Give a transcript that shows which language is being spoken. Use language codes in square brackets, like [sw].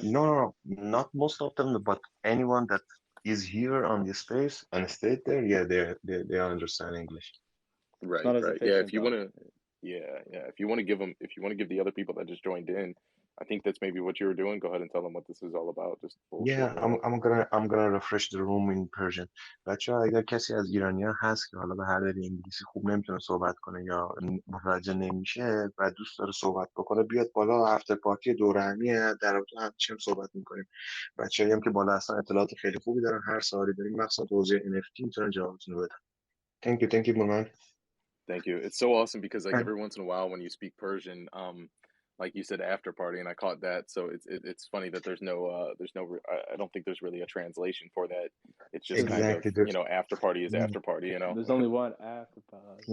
[en] No, not most of them, but anyone that is here on this space and stayed there, yeah, they understand English. Right. Yeah, if you want to, if you want to give the other people that just joined in, I think that's maybe what you were doing. Go ahead and tell them what this is all about. Just bullshit. Yeah, I'm gonna refresh the room in Persian. [fa] بچه‌ها اگر کسی از ایرانی‌ها هست که حالا به هر دلیل انگلیسی خوب نمیتونه صحبت کنه یا متوجه نمیشه و دوست داره صحبت بکنه بیاد بالا. افتر پارتی دور همیه، در رابطه با چه صحبت می‌کنیم. بچه‌ای هم که بالا هستن اطلاعات خیلی خوبی دارن، هر سوالی داریم مخصوصا توضیح NFT میتونن جوابتون رو بدن. [en] Thank you, Moman. Thank you. It's so awesome because like every once in a while when you speak Persian, like you said after party, and I caught that. So it's funny that there's no I don't think there's really a translation for that. It's just exactly. kind of, you know, after party is after party, you know. There's only one after party.